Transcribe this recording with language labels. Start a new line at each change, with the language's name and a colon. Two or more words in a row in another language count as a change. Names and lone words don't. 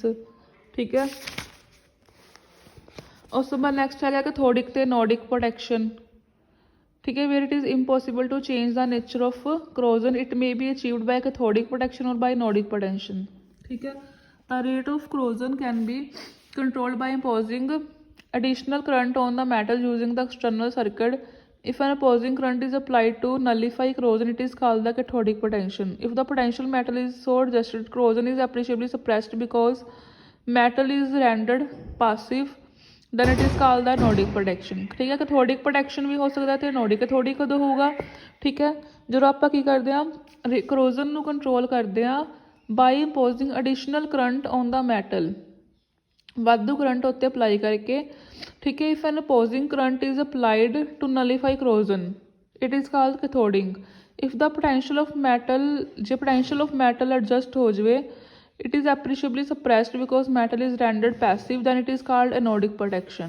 Punjabi: ਠੀਕ ਹੈ, ਉਸ ਤੋਂ ਬਾਅਦ ਨੈਕਸਟ ਹੈਗਾ ਕੈਥੋਡਿਕ ਤੇ
English: nodic protection.
Punjabi: ਠੀਕ ਹੈ,
English: where it is impossible to change the nature of corrosion, it may be achieved by cathodic protection or by nodic protection.
Punjabi: ਠੀਕ ਹੈ, ਤਾਂ
English: rate of corrosion can be controlled by imposing additional current on the metal using the external circuit. If an opposing current is applied to nullify corrosion, it is called the cathodic potential. If the potential metal is so adjusted, corrosion is appreciably suppressed because metal is rendered passive, then it is called the nodic protection.
Hindi: ठीक है,
English: cathodic protection
Hindi: भी हो सकता है,
English: nodic cathodic
Hindi: कदों होगा। ठीक है,
Punjabi: ਜਦੋਂ ਆਪਾਂ ਕੀ ਕਰਦੇ ਹਾਂ, corrosion ਨੂੰ ਕੰਟਰੋਲ ਕਰਦੇ ਹਾਂ
English: by imposing additional current on the metal,
Punjabi: ਵਾਧੂ ਕਰੰਟ ਉੱਤੇ ਅਪਲਾਈ ਕਰਕੇ। ਠੀਕ ਹੈ,
English: if an opposing current is applied to nullify corrosion, it is called cathoding. if the potential of metal,
Punjabi: ਜੇ ਪੋਟੈਂਸ਼ੀਅਲ ਆਫ ਮੈਟਲ ਐਡਜਸਟ ਹੋ ਜਾਵੇ,
English: it is appreciably suppressed because metal is rendered passive, then it is called anodic protection.